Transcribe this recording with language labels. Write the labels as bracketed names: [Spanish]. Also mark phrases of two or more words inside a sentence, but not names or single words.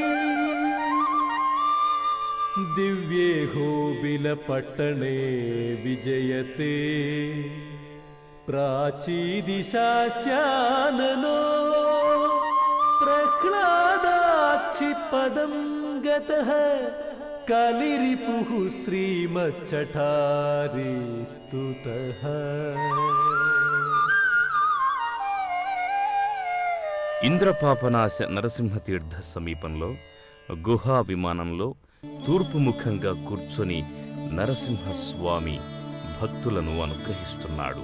[Sanskrit] दिव्येहोबिलपट्टणे विजयते प्राचीदिशास्याननो प्रह्लादाक्षिपदं गतः कलिरिपुः श्रीमच्चठारी स्तुतः. [Telugu] ఇంద్రపాపనాశ నరసింహతీర్థ సమీపంలో గుహా విమానంలో తూర్పు ముఖంగా కూర్చొని నరసింహస్వామి భక్తులను అనుగ్రహిస్తున్నాడు.